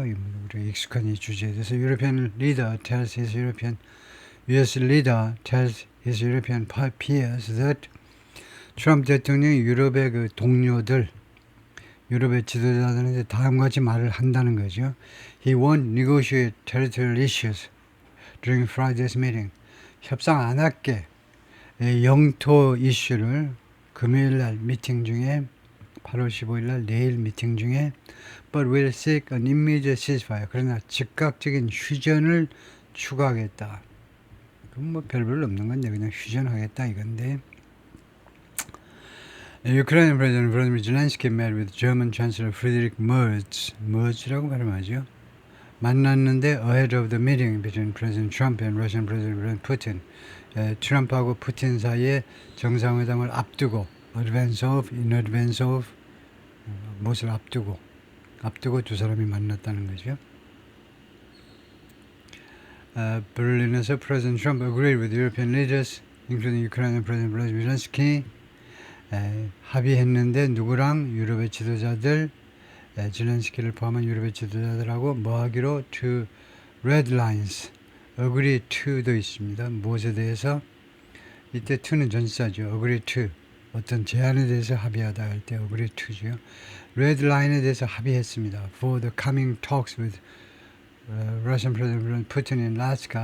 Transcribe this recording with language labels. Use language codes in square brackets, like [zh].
[ko] 우리가 익숙한 이 주제에 대해서 [en] European leader tells his European, US leader tells his European peers that [ko] 트럼프 대통령이 유럽의 그 동료들, 유럽의 지도자들한테 다음과 같이 말을 한다는 거죠. [en] He won't negotiate territorial issues during Friday's meeting. [ko] 협상 안 할게. 영토 이슈를 금요일 날 미팅 중에 8월 15일 날 내일 미팅 중에 [en] but will seek an immediate ceasefire. [ko] 그러나 즉각적인 휴전을 추구하겠다. 그럼 뭐 별별 없는 건데 그냥 휴전하겠다 이건데. [en] Ukraine President Volodymyr Zelensky met with German Chancellor Friedrich Merz. [ko] Merz라고 발음하죠. 만났는데 [en] ahead of the meeting between President Trump and Russian President Vladimir Putin. [ko] 트럼프하고 푸틴 사이에 정상회담을 앞두고 [en] in advance of [ko] 무엇을 앞두고 두 사람이 만났다는 거죠. 베를린에서 [en] President Trump agreed with European leaders, including Ukrainian President Vladimir Zelensky. [ko] 합의했는데 누구랑 유럽의 지도자들, 젤렌스키를 포함한 유럽의 지도자들하고 뭐 하기로 [en] to red lines, [ko] agree to도 있습니다. 무엇에 대해서? 이때 to는 전치사죠. agree to. 어떤 제안에 대해서 합의하다 할 때 agree to죠. red line에 대해서 합의했습니다. [en] For the coming talks with Russian President Putin in Alaska.